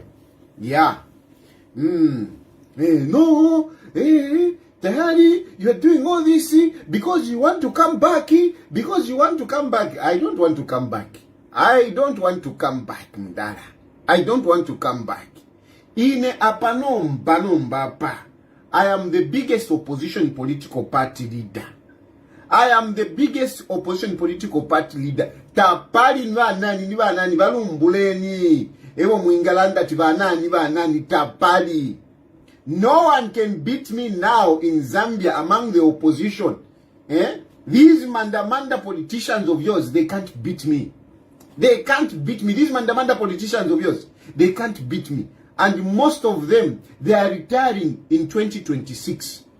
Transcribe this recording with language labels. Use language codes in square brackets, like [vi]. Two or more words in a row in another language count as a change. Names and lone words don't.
[en] Yeah. Tayali, you are doing all this because you want to come back. I don't want to come back. Mdara. I don't want to come back. [bem] Ine apanomba pa. [en] I am the biggest opposition political party leader. [bem] Tapali nani balumbuleni. Ewo muingalanda tibanani tapali. [en] No one can beat me now in Zambia among the opposition. These mandamanda politicians of yours, they can't beat me. These mandamanda politicians of yours, they can't beat me. And most of them, they are retiring in 2026.